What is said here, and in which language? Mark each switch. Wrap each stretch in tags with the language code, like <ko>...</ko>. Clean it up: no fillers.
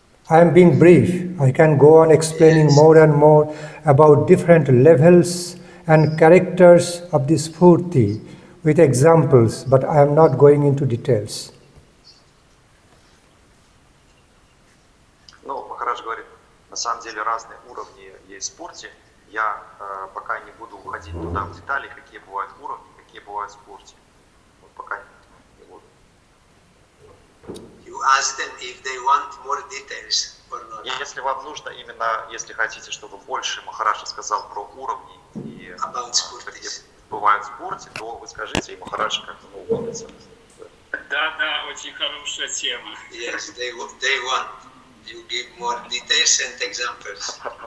<en>I am being brief. I can go on explaining more and more about different levels and characters of the Sphurti with examples, but I am not going into details.</en> <ru>Ну, Махарадж говорит, на самом деле разные уровни есть спурти. Я пока не буду уходить туда в детали, какие бывают уровни, какие бывают спурти. Вот пока не буду.</ru> <en>You ask them if they want more details or not.</en> <ru>Если вам нужно именно, если хотите, чтобы больше Махарадж сказал про уровни и какие бывают спурти, то вы скажите, и Махарадж как-то угодится. Да, очень хорошая тема.</ru> <en>Yes, they want. You give more details and examples.</en>